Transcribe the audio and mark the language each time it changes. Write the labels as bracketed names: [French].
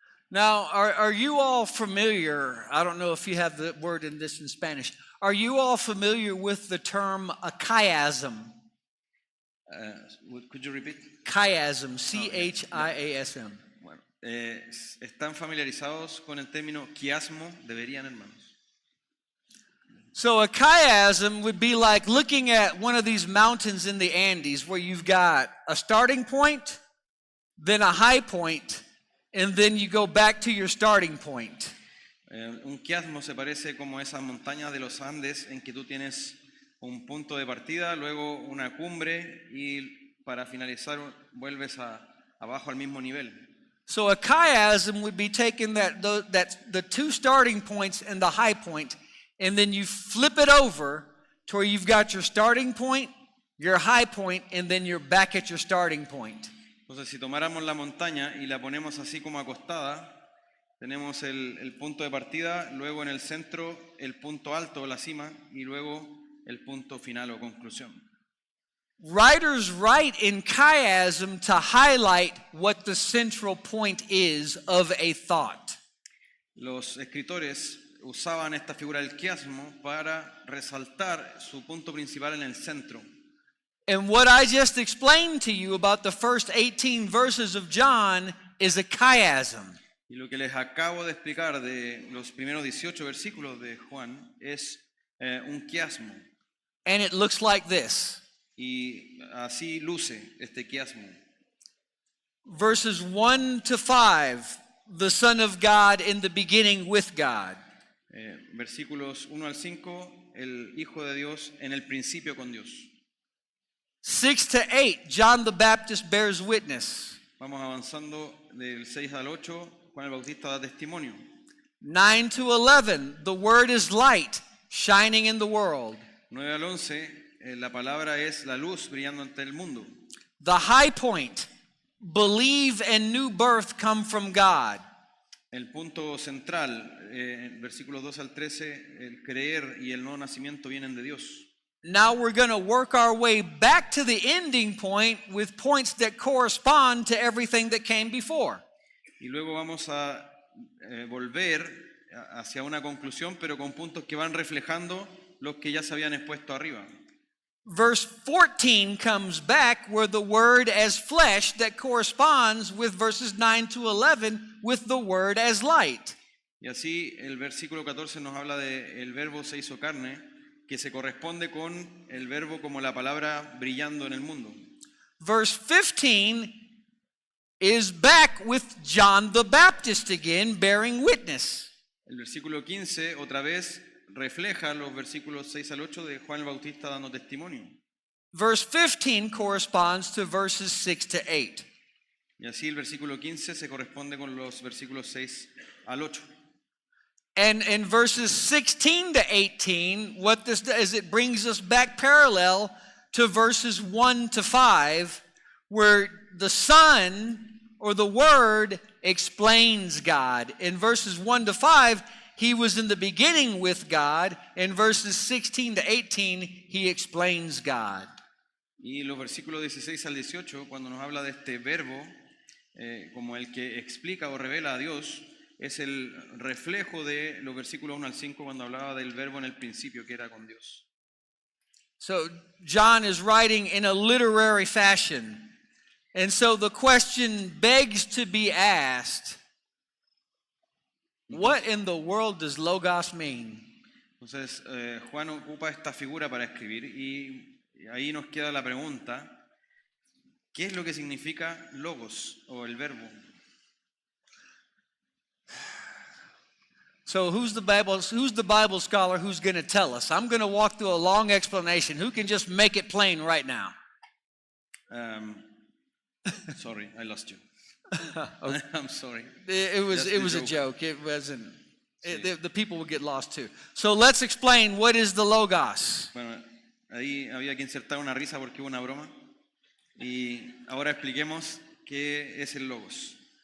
[English] Now, are you all familiar? I don't know if you have the word in this in Spanish. Are you all familiar with the term a chiasm? Could you repeat? Chiasm, C-H-I-A-S-M. [Spanish] Bueno, ¿están familiarizados con el término quiasmo? Deberían, hermanos. [English] So a chiasm would be like looking at one of these mountains in the Andes where you've got a starting point, then a high point, and then you go back to your starting point. [Spanish] Un quiasmo se parece como esas montañas de los Andes en que tú tienes un punto de partida, luego una cumbre y para finalizar vuelves abajo al mismo nivel. [English] So a chiasm would be taking the two starting points and the high point, and then you flip it over to where you've got your starting point your high point, and then you're back at your starting point. [Spanish] Entonces, si tomáramos la montaña y la ponemos así como acostada, tenemos el punto de partida, luego en el centro el punto alto o la cima y luego el punto final o conclusión. [English] Writers write in chiasm to highlight what the central point is of a thought. [Spanish] Los escritores usaban esta figura del quiasmo para resaltar su punto principal en el centro. [English] And what I just explained to you about the first 18 verses of John is a chiasm. [Spanish] Y lo que les acabo de explicar de los primeros 18 versículos de Juan es un quiasmo. [English] And it looks like this. [Spanish] Y así luce este quiasmo. [English] Verses 1 to 5, the Son of God in the beginning with God. [Spanish] Versículos 1 al 5, el Hijo de Dios en el principio con Dios. [English] 6 to 8, John the Baptist bears witness. [Spanish] Vamos avanzando del 6 al 8, Juan el Bautista da testimonio. [English] 9 to 11, the Word is light, shining in the world. [Spanish] 9 al 11, la palabra es la luz brillando ante el mundo. [English] The high point, believe and new birth come from God. [Spanish] El punto central, versículos 2 al 13, el creer y el nuevo nacimiento vienen de Dios. [English] Now we're going to work our way back to the ending point with points that correspond to everything that came before. [Spanish] Y luego vamos a volver hacia una conclusión, pero con puntos que van reflejando los que ya se habían expuesto arriba. [English] Verse 14 comes back where the word as flesh that corresponds with verses 9 to 11 with the word as light. [Spanish] Y así el versículo 14 nos habla de el verbo se hizo carne, que se corresponde con el verbo como la palabra brillando en el mundo. [English] Verse 15 is back with John the Baptist again bearing witness. [Spanish] El versículo 15 otra vez refleja los versículos 6 al 8 de Juan el Bautista dando testimonio. [English] Verse 15 corresponds to verses 6 to 8. [Spanish] Y así el versículo 15 se corresponde con los versículos 6 al 8. [English] And in verses 16 to 18, what this does is it brings us back parallel to verses 1 to 5, where the Son or the Word explains God. In verses 1 to 5, He was in the beginning with God. In verses 16 to 18, He explains God. [Spanish] Y los versículos 16 al 18, cuando nos habla de este verbo, como el que explica o revela a Dios, es el reflejo de los versículos 1 al 5 cuando hablaba del verbo en el principio que era con Dios. [English] So John is writing in a literary fashion. And so the question begs to be asked, what in the world does logos mean? [Spanish] Entonces Juan ocupa esta figura para escribir y ahí nos queda la pregunta, ¿qué es lo que significa logos o el verbo? [English] So who's the Bible scholar who's going to tell us? I'm going to walk through a long explanation. Who can just make it plain right now? Sorry, I lost you. I'm sorry. It was Just a a joke. It wasn't. [Spanish] Sí. [English] The people would get lost too. So let's explain what is the logos. [Spanish] Bueno, ahí había que insertar una risa porque hubo una broma. Y ahora expliquemos qué es el logos.